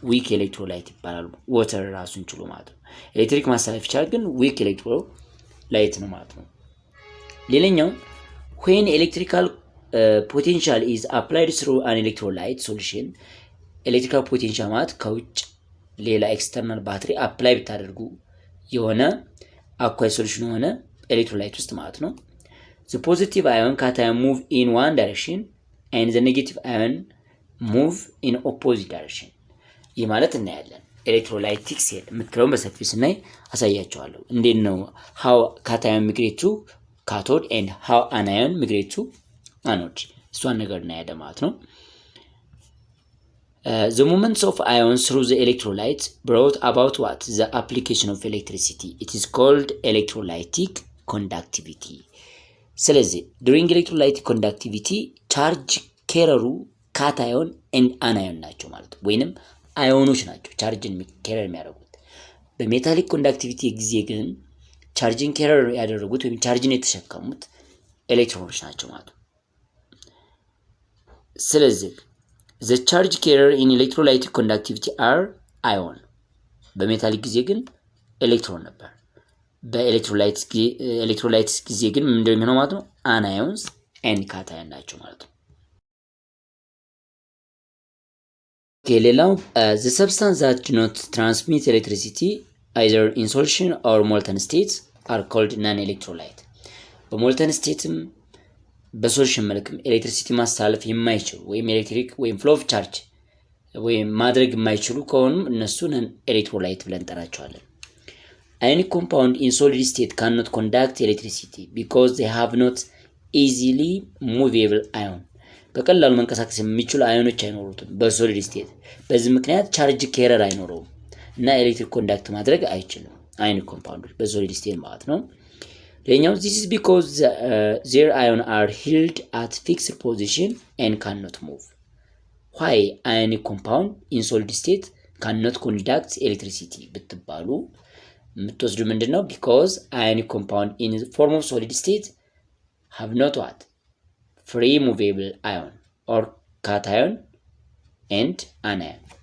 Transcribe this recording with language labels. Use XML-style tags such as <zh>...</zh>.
<am>ዊክ ኤሌክትሮላይት ይባላሉ። ዋተር ራሱን ችሎ ማለት ነው። ኤሌክትሪክ ማስተላለፍ ይችላል፣ ግን ዊክ ኤሌክትሮላይት ነው ማለት ነው። ሌላኛው</am> <en>when electrical potential is applied through an electrolyte solution,</en> <am>ኤሌክትሪካል ፖቴንሻል ማለት ከውጭ ሌላ ኤክስተርናል ባትሪ አፕላይ ብታደርጉ የሆነ አኳይስ ሶሉሽን የሆነ ኤሌክትሮላይት ውስጥ ማለት ነው።</am> <en>the positive ion cation move in one direction and the negative ion move in opposite direction.</en> <am>ይህ ማለት እናያለን። ኤሌክትሮላይቲክ ሴል የምትለውን በሰፊው ስናይ አሳያቸዋለሁ። እንዴት ነው</am> <en>how cation migrate to cathode and how anion migrate to anode።</en> <am>እሷን ነገር እናያለን ማለት ነው።</am> <en>The movements of ions through the electrolytes brought about what? The application of electricity. It is called electrolytic conductivity.</en> <am>ስለዚህ</am> <en>during electrolytic conductivity charge carrier</en> <am>ካታዮን ኤንድ አናዮን ናቸው ማለት ነው። ወይንም አዮኖች ናቸው ቻርጅን ካሪየር የሚያደርጉት። በሜታሊክ ኮንዳክቲቪቲ ጊዜ ግን ቻርጅን ካሪየር ያደረጉት ወይም ቻርጅን የተሸከሙት ኤሌክትሮኖች ናቸው ማለት ነው። ስለዚህ</am> <en>the charge carrier in electrolytic conductivity are ion።</en> <am>በሜታሊክ ጊዜ ግን ኤሌክትሮን ነበር። በኤሌክትሮላይትስ ጊዜ ግን ምን እንደሚሆነው ማለት ነው? አናዮንስ ኤንድ ካታዮን ናቸው ማለት ነው። ሌላው</am> <en>the substance that do not transmit electricity either in solution or molten states are called non-electrolyte.</en> <am>በሞልተን ስቴትም በሶሉሽን መልክም ኤሌክትሪሲቲ ማስተላለፍ የማይችሉ ወይም ኤሌክትሪክ ወይም ፍሎ ኦፍ ቻርጅ ወይም ማድረግ የማይችሉ ከሆኑ እነሱ ነን ኤሌክትሮላይት ብለን እንጠራቸዋለን።</am> <en>ionic compound in solid state cannot conduct electricity because they have not easily movable ion.</en> <am>በቀላሉ መንቀሳቀስ የሚችሉ አዮኖች አይኖሩትም በሶሊድ ስቴት። በዚህ ምክንያት ቻርጅ ኬረር አይኖረውም እና ኤሌክትሪክ ኮንዳክት ማድረግ አይችልም አዮኒክ ኮምፓውንዶች በሶሊድ ስቴት ማለት ነው። ሌላኛው</am> <en>this is because their ion are held at fixed position and cannot move. why ionic compound in solid state cannot conduct electricity</en> <am>ብትባሉ የምትወስዱ ምንድነው?</am> <en>because ionic compound in the form of solid state have not what? free movable ion or cation and anion.</en>